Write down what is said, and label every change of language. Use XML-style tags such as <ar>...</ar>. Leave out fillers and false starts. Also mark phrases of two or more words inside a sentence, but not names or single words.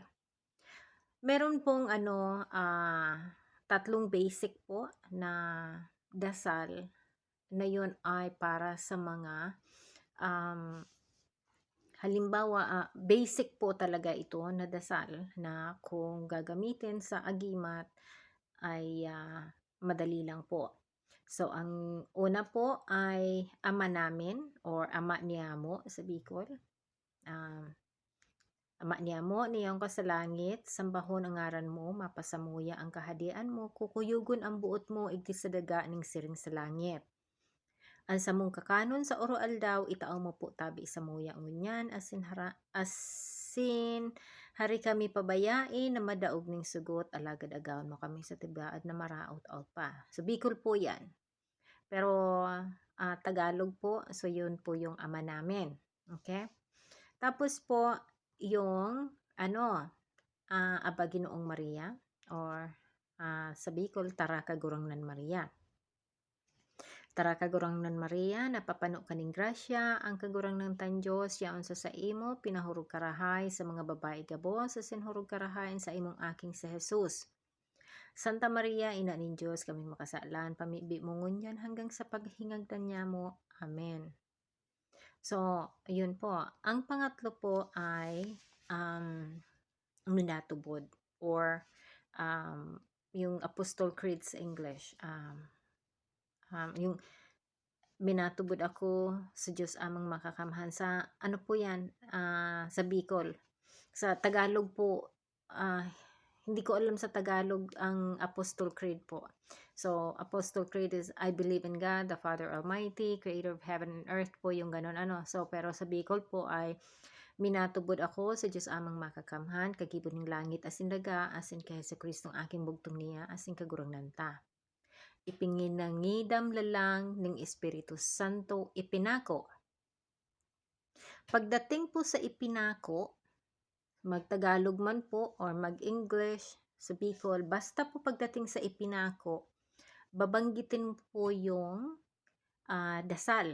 <tl>Meron pong tatlong basic po na dasal na yun ay para sa mga halimbawa, basic po talaga ito na dasal na kung gagamitin sa agimat ay madali lang po. So, ang una po ay Ama namin or Ama Niyamo sa Bicol.</tl> <bik>Ama niyamo, niyong ka sa langit, sambahon ang ngaran mo, mapasamuya ang kahadian mo, kukuyugon ang buot mo, igti sa daga ning siring sa langit. Ang samong kakanon sa oro aldaw, itao mo po tabi sa muya ngunyan, asin hari kami pabayain na madaog ning sugot, alagad agawon mo kami sa tibaad na maraot-out pa.</bik> <tl>So, Bicol po yan. Pero, Tagalog po, so yun po yung Ama namin. Okay? Tapos po, yung Aba Ginoong Maria or sa Bicol, Tara Kagurangnan Maria.</tl> <bik>Tara Kagurangnan Maria, napapano kaning grasya, ang kagurangnan tan Diyos, yaon sa imo, pinahurog karahay sa mga babae gabos, sa sinhurog karahayan sa imong aking sa Jesus. Santa Maria, ina nin Diyos, kami makasalan, pamibi mo ngunyan hanggang sa paghingagdan niya mo.</bik> <tl>Amen. So, yun po. Ang pangatlo po ay minatubod or yung Apostol Creed sa English.</tl> <bik>Yung minatubod ako sa Diyos amang makakamhan.</bik> <tl>Sa ano po yan? Sa Bicol. Sa Tagalog po, hindi ko alam sa Tagalog ang Apostol Creed po.</tl> <en>So, Apostol Creed is, I believe in God, the Father Almighty, Creator of heaven and earth po,</en> <tl>yung ganun</tl> <en>So,</en> <bik>pero sa Bicol po ay, minatubod ako sa Diyos amang makakamhan, kagibon ng langit asin daga, asin kay sa Kristong aking bugtong niya, asin kagurangnan ta. Ipinginangidam lalang ng Espiritu Santo, ipinako.</bik> <tl>Pagdating po sa ipinako, mag-Tagalog man po or mag-English sa Bicol, basta po pagdating sa ipinako, babanggitin po yung dasal.</tl>